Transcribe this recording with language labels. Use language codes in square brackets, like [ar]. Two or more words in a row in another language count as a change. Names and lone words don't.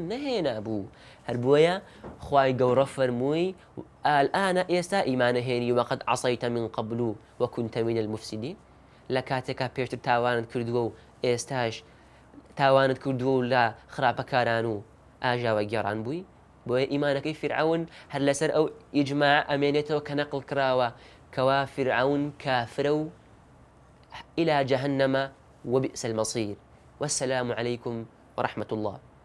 [ckb] نەهێنا بوو هەر بۆیە خوای گەورە فەرمووی ئالئانە ئێستا ئیمانە هێنی [ar] وەقەد عەسەیتە من قەبل وەکونتە من المفسیدین [ckb] لە کاتێکا پێشتر تاوانت کردووە و ئێستاش تاوانت کردووە و لە خراپەکاران و ئاژاوە گێڕان بووی بۆیە ئیمانەکەی فرعون هەر لەسەر ئەو ئیجماع ئەمێنێتەوە کە نەقڵ کراوە [ar] كوا فرعون كافر إلى جهنم وبئس المصير والسلام عليكم ورحمة الله